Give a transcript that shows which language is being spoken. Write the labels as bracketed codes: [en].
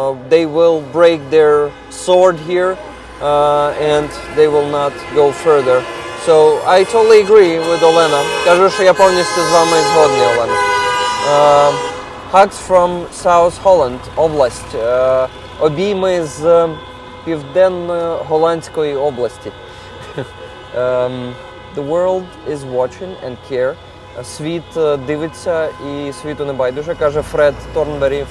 [en] They will break their sword here, and they will not go further. So I totally agree with Olena. [uk] Кажу, що я повністю з вами згодний, Олена. [en] Hugs from South Holland, область. [uk] Обійми з Південно-Голландської області. [en] The world is watching and care. [uk] Світ дивиться і світу не байдуже, каже Фред Торнбері.